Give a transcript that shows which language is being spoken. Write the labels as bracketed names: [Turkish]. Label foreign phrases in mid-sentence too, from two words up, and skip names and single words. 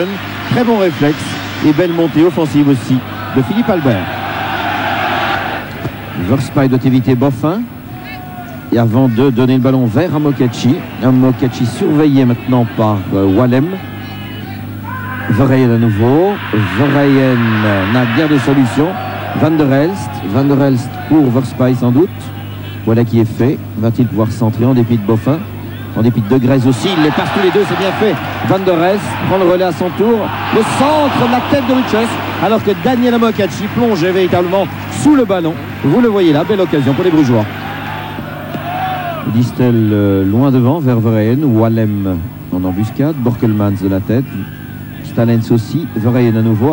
[French] Très bon réflexe et belle montée offensive aussi de Philippe Albert. Verspy doit éviter Boffin. Et avant de donner le ballon vers Amokachi. Amokachi surveillé maintenant par Wallem. Verheyen à nouveau. Verheyen n'a guère de solution. Van der Elst. Van der Elst pour Verspy sans doute. Voilà qui est fait. Va-t-il pouvoir centrer en dépit de Boffin? En dépit de Grèze aussi. Il les passe tous les deux, c'est bien fait. Van der Elst prend le relais à son tour. Le centre de la tête de Ruches. Alors que Daniel Amokachi plongeait véritablement sous le ballon. Vous le voyez là, belle occasion pour les Brugeois. Distel loin devant vers Verheyen. Wallem en embuscade. Borkelmans de la tête. Stalens aussi. Verheyen à nouveau.